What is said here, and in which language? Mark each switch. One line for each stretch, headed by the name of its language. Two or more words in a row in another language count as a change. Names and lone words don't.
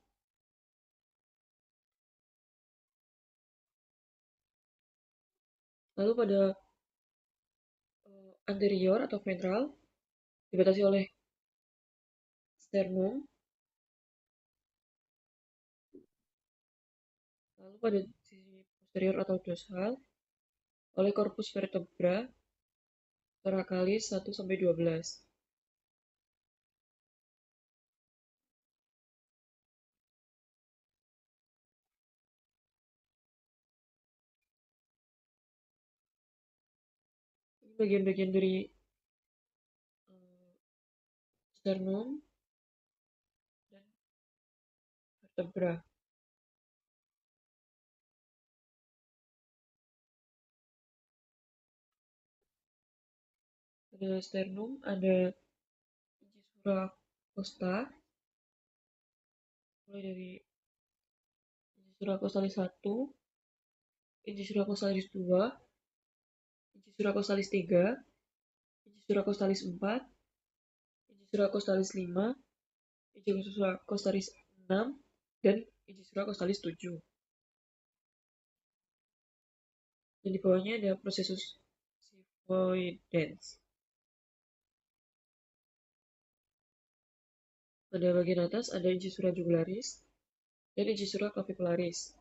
Indonesian: Lalu pada anterior atau ventral dibatasi oleh sternum. Lalu pada sisi posterior atau dorsal oleh
Latin: corpus vertebra thoracalis
Indonesian: 1 sampai 12. Ini bagian-bagian dari sternum dan vertebra. Pada sternum ada
Latin: incisura costa,
Indonesian: mulai dari
Latin: incisura costalis 1, incisura costalis 2, incisura costalis 3, incisura costalis 4, incisura costalis 5, incisura costalis 6, dan incisura costalis 7.
Indonesian: Dan di bawahnya ada
Latin: processus xiphoidens.
Indonesian: Pada bagian atas ada
Latin: incisura jugularis
Indonesian: dan
Latin: incisura clavicularis.